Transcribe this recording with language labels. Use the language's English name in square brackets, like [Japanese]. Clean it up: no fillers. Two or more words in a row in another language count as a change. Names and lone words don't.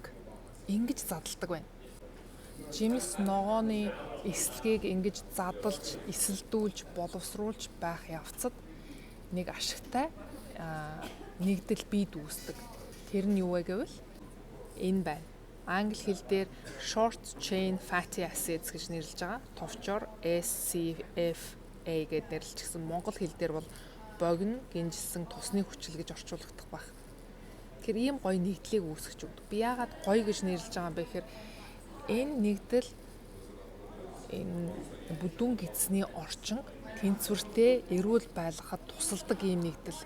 [Mongolian] Ингэж задалдаг байна. Жимс ногооны эслэгийг ингэж задлж, эсэлдүүлж, боловсруулж байх явцад нэг ашигтай нэгдэл бий дүүсдэг. Тэр нь юу вэ гэвэл энэ байна. Англи хэл дээр [English] short chain fatty acids [Mongolian] гэж нэрлэж байгаа. Товчоор SCFA гэдээ нэрлэжсэн. Монгол хэл дээр бол богино гинжилсэн тусны хүчил гэж орчуулагдах байх. Тэгэхээр ийм гоё нэгдлийг үүсгэж өгдөг. Би яагаад гоё гэж нэрлэж байгаа юм бэ гэхээр энэ нэгдэл энэ бүдүүн гидсний орчин тэнцвэртэй эрүүл байлгахад тусалдаг ийм нэгдэл.